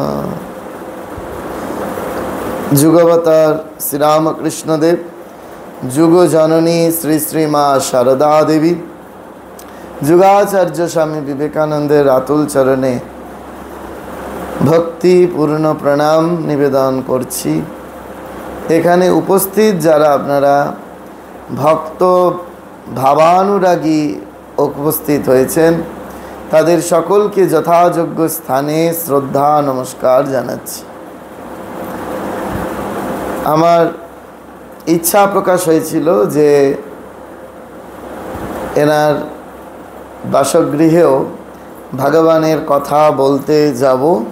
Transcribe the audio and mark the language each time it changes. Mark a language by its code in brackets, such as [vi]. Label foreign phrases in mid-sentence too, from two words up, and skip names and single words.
[bn] যুগাবতার শ্রী রামকৃষ্ণ দেব যুগ জননী শ্রী শ্রী মা সারদা দেবী যুগাচার্য স্বামী বিবেকানন্দের অতুল চরণে ভক্তিপূর্ণ প্রণাম নিবেদন করছি। এখানে উপস্থিত যারা আপনারা ভক্ত ভাবানুরাগী উপস্থিত হয়েছেন তাদের সকলকে যথাযোগ্য স্থানে শ্রদ্ধা নমস্কার জানাচ্ছি। আমার ইচ্ছা প্রকাশ হয়েছিল যে এনার বাসগৃহেও ভগবানের কথা বলতে যাব।